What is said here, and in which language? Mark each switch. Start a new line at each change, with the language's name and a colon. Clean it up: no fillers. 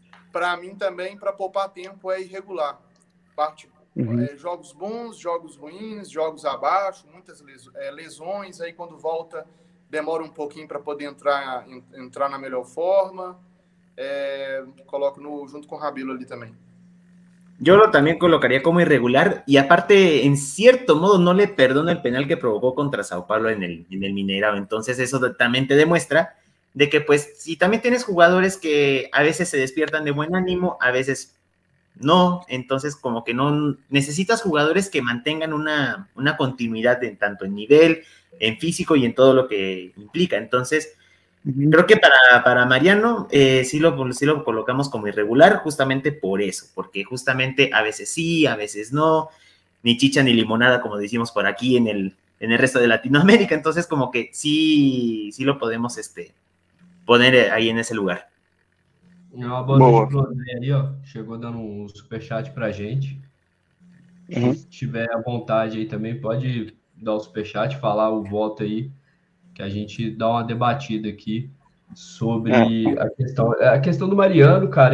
Portuguese: Para mim também, para poupar tempo, é irregular. Jogos bons, jogos ruins, jogos abaixo, muitas lesões, aí quando volta demora um pouquinho para poder entrar na melhor forma.
Spanish: Coloco junto con Rabelo ali también. Yo lo también colocaría como irregular y aparte, en cierto modo, no le perdono el penal que provocó contra Sao Paulo en el Mineirao. Entonces eso también te demuestra de que, pues, si también tienes jugadores que a veces se despiertan de buen ánimo, a veces no, entonces como que no necesitas jugadores que mantengan una continuidad tanto en nivel, en físico y en todo lo que implica. Entonces, creo que para Mariano sí lo colocamos como irregular justamente por eso, porque justamente a veces sí, a veces no, ni chicha ni limonada, como decimos por aquí en el resto de Latinoamérica. Entonces, como que sí lo podemos poner ahí en ese lugar.
Portuguese: Uma boa noite pro André aí, ó. Chegou dando um superchat pra gente. Se tiver à vontade aí também, pode dar o superchat, falar o voto aí, que a gente dá uma debatida aqui sobre a questão do Mariano, cara.